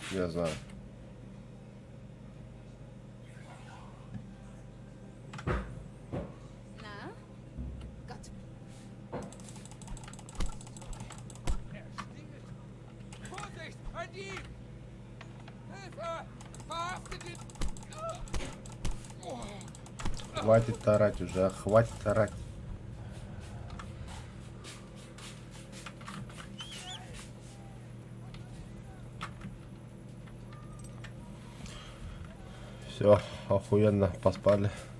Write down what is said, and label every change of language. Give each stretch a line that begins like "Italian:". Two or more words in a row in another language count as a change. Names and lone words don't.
Russian: Я знаю.
German: Na? Gott. Vorsicht! Ein Dieb! Hilfe! Verhaftet ihn!
Russian: Хватит орать уже, хватит орать. Все, охуенно, поспали.